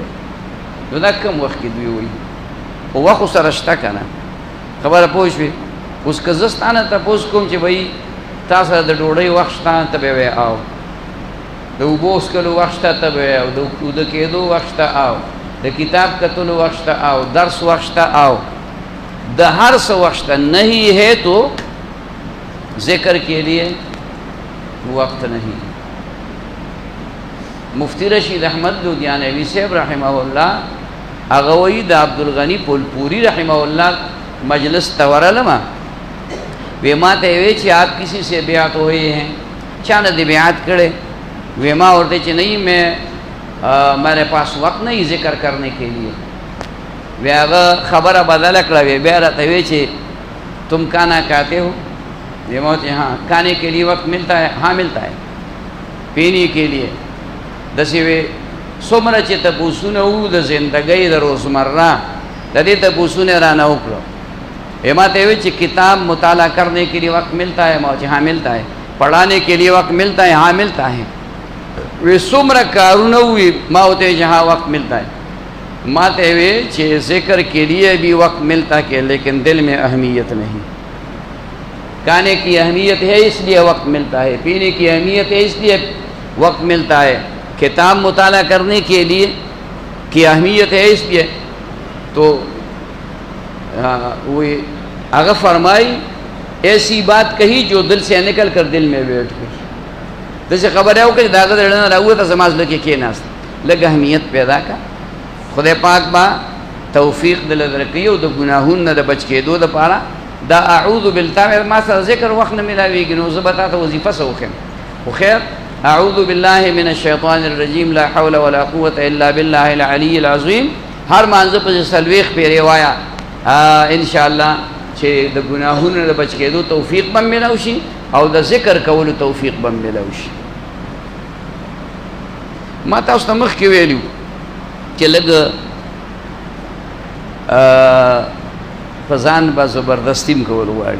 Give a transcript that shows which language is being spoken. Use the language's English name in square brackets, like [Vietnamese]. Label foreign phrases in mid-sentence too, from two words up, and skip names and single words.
[Pashto] نو دا کم وخت کې دوی وایي، خو وخت سره شته که نه، خبره پوه شوې. اوس که زه ستا نه تپوس کوم چې بهی تا سره د ډوډۍ وخت شته ته به وایې او د اوبو څښلو وخت شته ته به وایې او د وده کېدو وخت شته او د کتاب کتلو وخت شته او درس وخت شته او د ہر څه [Urdu] وقت نہیں ہے تو ذکر کے لیے وقت نہیں. [Pashto] مفتی رشید احمد لدھیانوی صاحب رحمہ اللہ هغه وایي د عبدالغنی پلپوری رحمہ اللہ مجلس تورلما وی ما ته وی چې [Urdu] آپ کسی سے بیعت ہوئے ہیں؟ [Pashto] چا نه دی بیعت کړي؟ وی ما ورته چې [Urdu] نہیں میں میرے پاس وقت نہیں ذکر کرنے کے لیے. [Pashto] وی هغه خبره بدله کړه، وی بیا راته وی چې [Urdu] تم کھانا کھاتے ہو؟ [Pashto] وی ما ورته [Urdu] ہاں. کھانے کے لیے وقت ملتا ہے؟ ہاں ملتا ہے. پینے کے لیے [Pashto] داسې وی څومره چې تپوسونه وو د زندګۍ د روزمره د دې تپوسونه رانه وکړو. وی ما ته وی چې [Urdu] کتاب مطالعہ کرنے کے لیے وقت ملتا ہے؟ [Pashto] ما ورته [Urdu] ہاں ملتا ہے. پڑھانے کے لیے وقت ملتا ہے؟ ہاں ملتا ہے. [Pashto] وی څومره کارونه وي؟ ما ورته چې [Urdu] ہاں وقت ملتا ہے. [Pashto] ما ته وی چې [Urdu] ذکر کے لیے بھی وقت ملتا ہے لیکن دل میں اہمیت نہیں. کھانے کی اہمیت ہے اس لیے وقت ملتا ہے، پینے کی اہمیت ہے اس لیے وقت ملتا ہے، کتاب مطالعہ کرنے کے لیے کی اہمیت ہے اس لیے. تو وہ اگر فرمائی ایسی بات کہی جو دل سے نکل کر دل میں بیٹھ گئی. جیسے خبر ہے وہ کہ داغت رڑنا رہا تھا سماج لگے کے ناس لگ اہمیت پیدا کا. [Pashto] خدای پاک با توفیق دل درکې او د ګناهونو نه د بچ کېدو دپاره دا [Arabic] اعوذ بالله [Pashto] ما سره ذکر وخت نه میلاویږي نو زه به تا ته وظیفه څه وکړم. خو خیر [Arabic] اعوذ بالله من الشیطان الرجیم لا حول ولا قوة الا بالله العلی العظیم [Pashto] هر مانځه پسې څلوېښت پیرې وایه انشاءالله چې د ګناهونو نه د بچ کېدو توفیق به میلاو شي او د ذکر کولو توفیق به میلاو شي. ما تاسو ته مخکې ویلي چې لږ په ځان به زبردستي م کول غواړي.